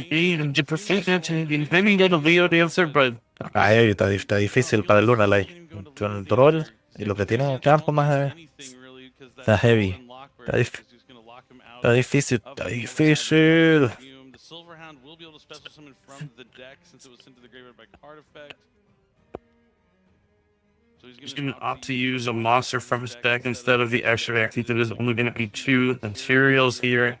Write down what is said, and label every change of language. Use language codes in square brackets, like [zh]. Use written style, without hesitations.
[en] The proficiency, maybe get a Leo Dancer, but [es] Ahí está difícil para el Lunalite. Con el troll y lo que tiene en el campo más está heavy. Está difícil. [en] The Silverhound will be able to special summon from the deck since it was sent to the graveyard by card effect. So he's going to opt to use a monster from his deck instead of the extra deck. There's only going to be 2 materials here.